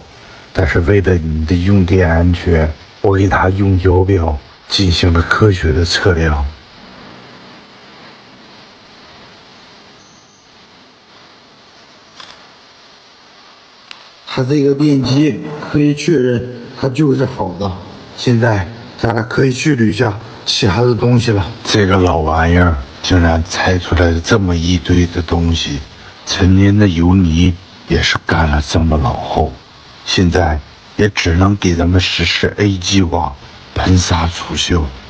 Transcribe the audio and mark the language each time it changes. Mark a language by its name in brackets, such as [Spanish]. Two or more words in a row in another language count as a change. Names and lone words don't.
[Chinese] 但是為了你的用電安全，我給它用搖錶進行了科學的測量。它這個電機可以確認它就是好的。現在咱倆可以去捋一下其他的東西了。這個老玩意兒竟然拆出來了這麼一堆的東西，陳年的油泥也是乾了這麼老厚，現在也只能給咱們實施 A 計劃，噴砂除鏽。